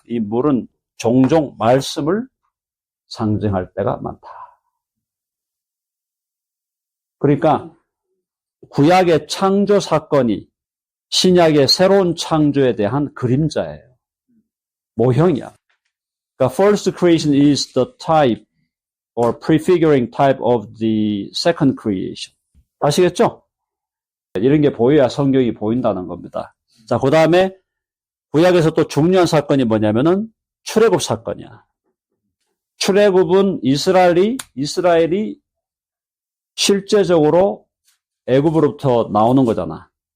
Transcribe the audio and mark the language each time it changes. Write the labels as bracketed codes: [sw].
[ko] 이 물은 종종 말씀을 상징할 때가 많다. 그러니까 구약의 창조 사건이 신약의 새로운 창조에 대한 그림자예요. 모형이야. 그러니까 [en] first creation is the type or prefiguring type of the second creation. [ko] 아시겠죠? 이런 게 보여야 성경이 보인다는 겁니다. 자, 그 다음에 구약에서 또 중요한 사건이 뭐냐면은 출애굽 사건이야. 출애굽은 이스라엘이 실제적으로 애굽으로부터 나오는 거잖아.